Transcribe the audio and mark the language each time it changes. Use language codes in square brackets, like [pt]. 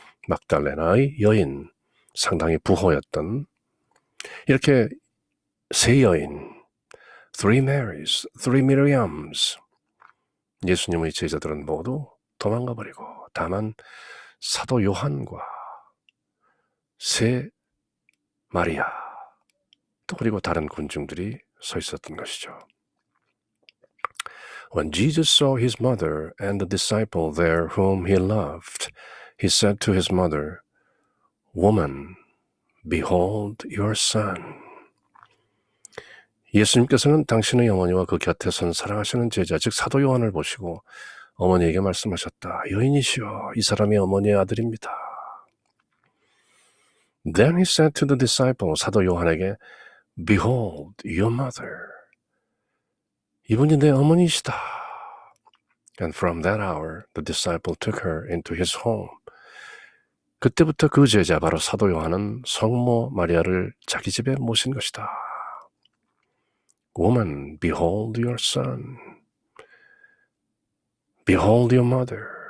[ko] 막달레나의 여인, 상당히 부호였던, 이렇게 세 여인, [en] three Marys, three Miriams, [ko] 예수님의 제자들은 모두 도망가 버리고 다만 사도 요한과 세 마리아, 또 그리고 다른 군중들이 서 있었던 것이죠. [en] When Jesus saw his mother and the disciple there whom he loved, he said to his mother, Woman, behold your son. [ko] 예수님께서는 당신의 어머니와 그 곁에 선 사랑하시는 제자, 즉 사도 요한을 보시고 어머니에게 말씀하셨다. 여인이시여, 이 사람이 어머니의 아들입니다. [en] Then he said to the disciple, [ko] 사도 요한에게, [en] Behold your mother. [ko] 이분이 내 어머니시다. [en] And from that hour, the disciple took her into his home. [ko] 그때부터 그 제자, 바로 사도 요한은 성모 마리아를 자기 집에 모신 것이다. [en] Woman, behold your son. Behold your mother.